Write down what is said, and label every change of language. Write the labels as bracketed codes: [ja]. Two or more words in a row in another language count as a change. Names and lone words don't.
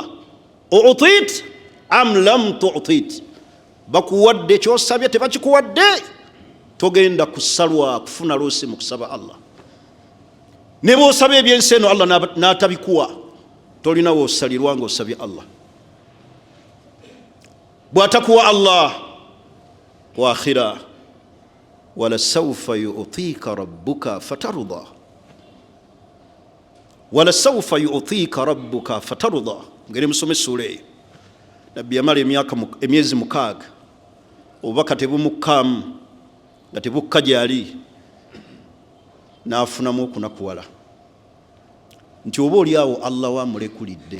[ar] أعطيت أم لم تعط. [lg] Bakuwadde ky'osabye tebakikuwadde, togenda kusalwa kufuna loosi mu kusaba Allah. Ne bw'osaba ebyensi eno Allah n'atabikuwa, tolina w'osalirwa ng'osabye Allah. Bw'atakuwa Allah [ar] وآخرة، ولسوف يعطيك ربك فترضى. ولسوف يعطيك ربك فترضى. [lg] Ngeri musome sura eyo. Nabbi yamala emyezi 6 obubaka tebumukkamu nga tebukka gyali, n'afunamu okunakuwala nti oba oli awo Allah wamulekulidde.